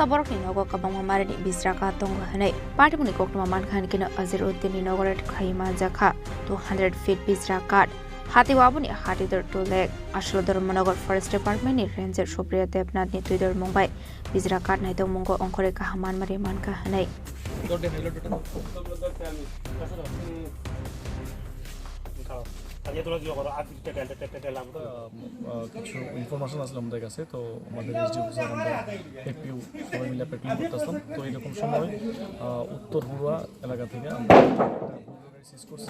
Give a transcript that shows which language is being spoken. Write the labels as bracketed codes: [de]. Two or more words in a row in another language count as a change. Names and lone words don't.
[trp] borok ni nogo kabang mamarani bisraka tongo hanai pati muni koktuma mankha ni kino Ozir Uddin ni nogo ret khaima jakha 200 feet bisrakat hati wabuni hati dor to lek ashlo dor monogar [en] forest department [trp] ni ranger Supriya Debnath ni tuidor mumbai bisrakat nai to mungo onkore kahaman mari mankha hanai [bn] কিছু ইনফরমেশন আসলে আমাদের কাছে তো আমাদের [en] SD officer [bn] আমরা এপিউ সবাই মিলে পেট্রোলিং করতেছিলাম তো এইরকম সময় উত্তর হুড়া এলাকা থেকে আমরা সিজ করছি